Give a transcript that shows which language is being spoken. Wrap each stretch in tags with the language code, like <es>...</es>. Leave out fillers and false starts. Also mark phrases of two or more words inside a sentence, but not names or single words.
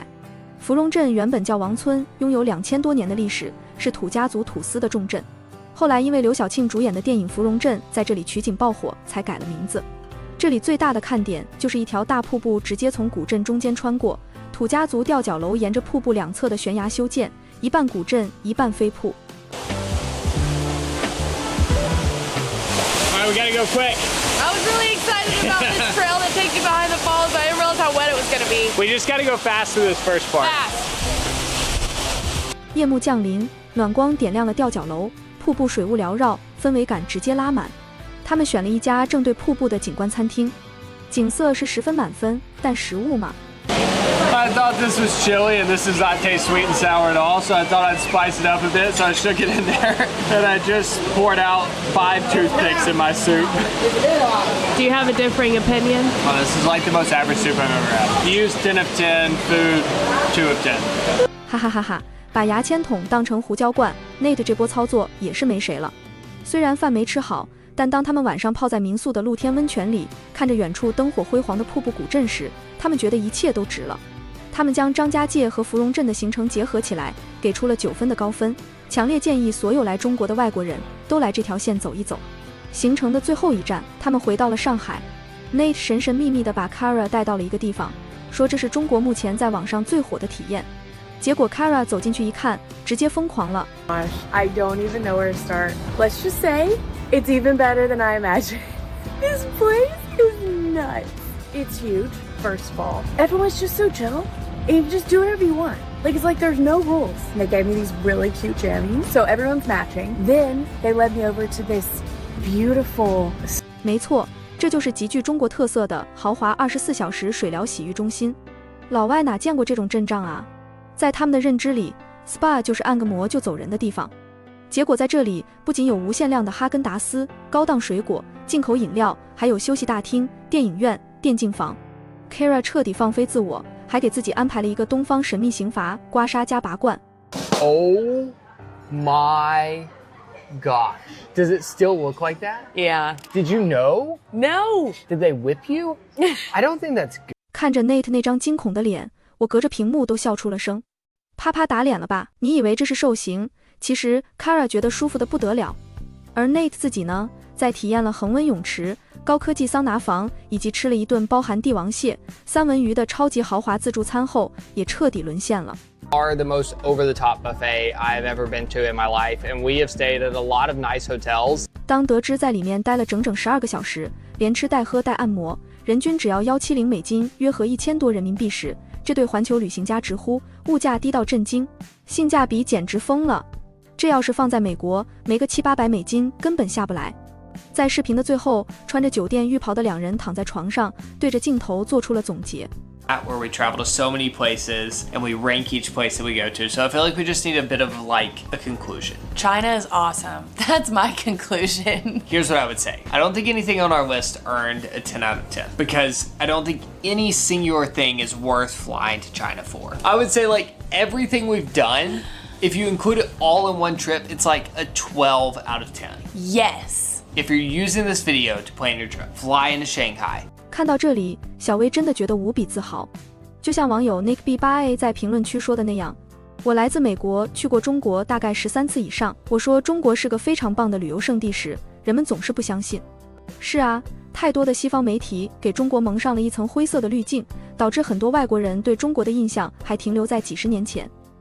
<zh>芙蓉鎮原本叫王村，擁有2000多年的歷史，是土家族土司的重鎮。後來因為劉曉慶主演的電影《芙蓉鎮》在這裡取景爆火，才改了名字。這裡最大的看點就是一條大瀑布直接從古鎮中間穿過，土家族吊腳樓沿着瀑布兩側的懸崖修建，一半古鎮，一半飛瀑。</zh> <en>We gotta go quick. I was really excited about this trail that takes you behind the falls, but I didn't realize how wet it was going to be. We just gotta go fast through this first part. Fast.</en> <zh>夜幕降臨，暖光點亮了吊腳樓，瀑布水霧繚繞，氛圍感直接拉滿。他們選了一家正對瀑布的景觀餐廳，景色是10分滿分，但食物嘛。</zh> <en>I thought this was chili, and this does not taste sweet and sour at all, so I thought I'd spice it up a bit, so I shook it in there, and I just poured out 5 toothpicks in my soup. Do you have a differing opinion? Oh, this is like the most average soup I've ever had. Use 10 of 10, food 2 of 10.</en> <zh>哈哈哈哈！把牙签筒當成胡椒罐 ，Nate 這波操作也是沒誰了。雖然飯沒吃好，但當他們晚上泡在民宿的露天溫泉裡，看着遠處燈火輝煌的瀑布古鎮時，他們覺得一切都值了。他們將張家界和芙蓉鎮的行程結合起來，給出了9分的高分，強烈建議所有來中國的外國人都來這條線走一走。行程的最後一站，他們回到了上海。Nate 神神秘秘地把 Kara 帶到了一個地方，說這是中國目前在網上最火的體驗。結果 Kara 走進去一看，直接瘋狂了。</zh> <en>I don't even know where to start. Let's just say it's even better than I imagined. This place is nuts. It's huge, first of all. Everyone's just so chill. And you can just do whatever you want. Like, it's like there's no rules. And they gave me these really cute jammies, so everyone's matching. Then they led me over to this beautiful...</en> <zh>沒錯，這就是極具中國特色的豪華24小時水療洗浴中心。老外哪見過這種陣仗啊？在他們的認知裡 ，SPA 就是按個摩就走人的地方。結果在這裡不僅有無限量的哈根達斯、高檔水果、進口飲料，還有休息大廳、電影院、電競房。Kara 徹底放飛自我，還給自己安排了一個東方神秘刑罰刮痧加拔罐。</zh> <en>Oh my gosh. Does it still look like that? Yeah. Did you know? No. Did they whip you? I don't think that's good.</en> <zh>看着 Nate 那張驚恐的臉，我隔着屏幕都笑出了聲。啪啪打臉了吧？你以為這是受刑？其實 Kara 覺得舒服得不得了。而 Nate 自己呢，在體驗了恆溫泳池、高科技桑拿房以及吃了一頓包含帝王蟹、三文魚的超級豪華自助餐後，也徹底淪陷了。</zh> <en>Are the most over-the-top buffet I've ever been to in my life, and we have stayed at a lot of nice hotels.</en> <zh>當得知在裡面待了整整12個小時，連吃帶喝帶按摩，人均只要170美金，約合1000多人民幣時，這對環球旅行家直呼物價低到震驚，性價比簡直瘋了。這要是放在美國，沒個700-800美金根本下不來。在視頻的最後，穿着酒店浴袍的兩人躺在床上，對着鏡頭做出了總結。</zh> <en>Where we travel to so many places and we rank each place that we go to. So I feel like we just need a bit of like a conclusion. China is awesome. That's my conclusion. Here's what I would say. I don't think anything on our list earned a 10 out of 10 because I don't think any singular thing is worth flying to China for. I would say like everything we've done, if you include it all in one trip, it's like a 12 out of 10. Yes. If you're using this video to plan your trip, fly into Shanghai.</en> <zh>看到這裡，小薇真的覺得無比自豪。就像網友 NickB8A 在評論區說的那樣，我來自美國，去過中國大概13次以上。我說中國是個非常棒的旅遊勝地時，人們總是不相信。是啊，太多的西方媒體給中國蒙上了一層灰色的濾鏡，導致很多外國人對中國的印象還停留在幾十年前。</zh>